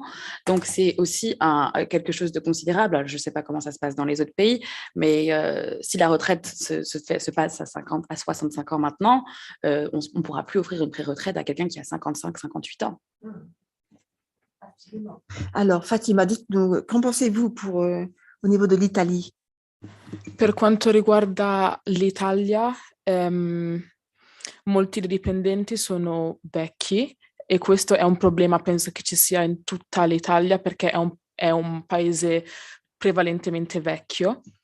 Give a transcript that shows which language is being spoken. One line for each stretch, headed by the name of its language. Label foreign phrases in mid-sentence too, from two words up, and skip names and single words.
French: Donc, c'est aussi quelque chose de considérable. Alors, je ne sais pas comment ça se passe dans les autres pays, mais si la retraite se passe à 65 ans maintenant, on ne pourra plus offrir une pré-retraite à quelqu'un qui a 55-58 ans. Absolument. Alors, Fatima, dites-nous, qu'en pensez-vous au niveau de l'Italie?
Italian: Per quanto riguarda l'Italia, molti dei dipendenti sono vecchi e questo è un problema, penso che ci sia in tutta l'Italia perché è un paese prevalentemente vecchio.